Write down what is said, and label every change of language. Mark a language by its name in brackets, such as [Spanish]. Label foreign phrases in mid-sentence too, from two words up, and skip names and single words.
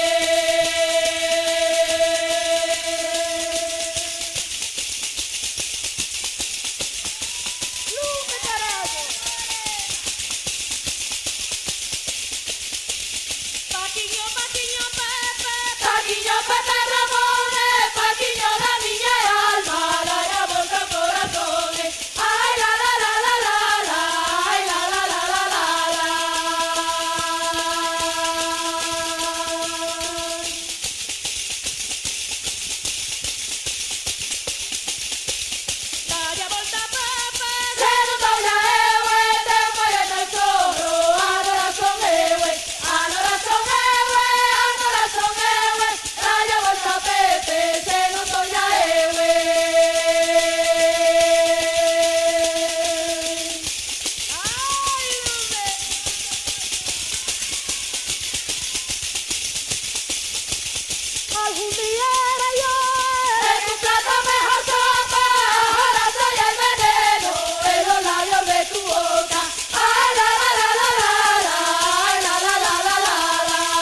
[Galician] Lume, carallo! Paquiño, paquiño, Pepe, paquiño, Pepe Ramón, paquiño da miña alma, dai a volta ao corazón, ai la la la la la la, ai la la la la la la. Dai a volta, Pepe, se non tolla eu, teu pai é meu sogro, agora son eu, agora son eu, agora son eu, dai a volta, Pepe, se non tolla eu. [Spanish] Algún día era yo en tu plato mejor sopa, ahora soy el veneno en los labios de tu boca. Ay la la la la la la, ay la la la la la la.